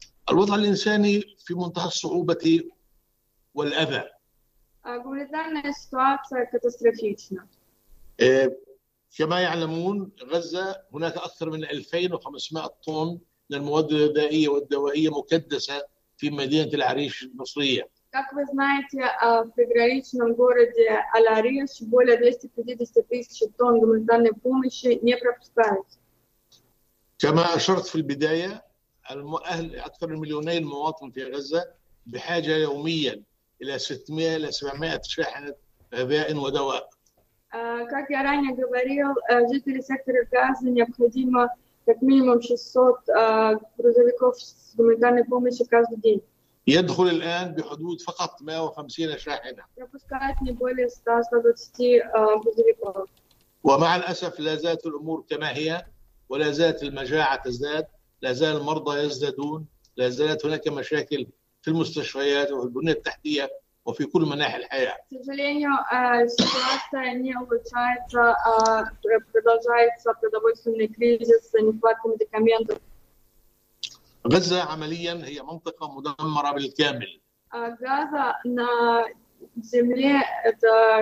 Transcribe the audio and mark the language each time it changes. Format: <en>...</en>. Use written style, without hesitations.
<ar>الوضع الإنساني في منتهى الصعوبة والأذى.</ar> <ru>Гуманитарная ситуация катастрофична.</ru> <ar>كما يعلمون غزة هناك أكثر من 2500 طن من المواد الغذائية والدوائية مكدسة في مدينة العريش المصرية.</ar> <ru>Как вы знаете, в приграничном городе Аль-Ариш более 250,000 тонн гуманитарной помощи не пропускают.</ru> <ar>كما أشرت في البداية. أهل أكثر من 2 مليون مواطن في غزة بحاجة يوميا إلى 600 إلى 700 شاحنة غذاء ودواء.</ar> <ru>Как я ранее говорил, жители сектора Газа необходимо как минимум 600 грузовиков с гуманитарной помощью каждый день.</ru> <ar>يدخل الآن بحدود فقط 150 شاحنة. يفسكات نبولي استعصاد وستي بزريقه. ومع الأسف لا زالت الأمور كما هي ولا زالت المجاعة تزداد لا زال المرضى يزدادون لا زالت هناك مشاكل في المستشفيات وفي البنية التحتية وفي كل مناحي الحياة.</ar> <ru>сожалению, ситуация не улучшается, продолжается продовольственный кризис, нехватка медикаментов.</ru> <ar>غزة عمليا هي منطقة مدمرة بالكامل. غزة على</ar> <ru>земле это</ru>